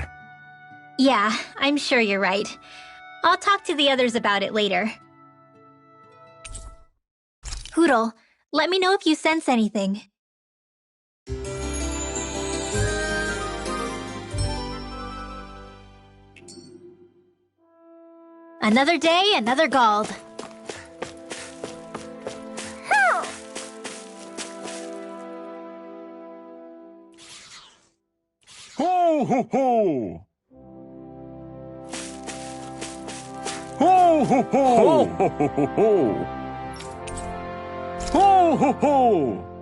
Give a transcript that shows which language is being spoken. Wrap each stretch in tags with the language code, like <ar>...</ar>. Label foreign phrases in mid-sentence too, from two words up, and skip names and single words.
<en>Yeah, I'm sure you're right. I'll talk to the others about it later. Hoodle, let me know if you sense anything. Another day, another Gald. Ho ho ho! Ho ho ho! Ho ho ho ho! Ho ho ho!</en>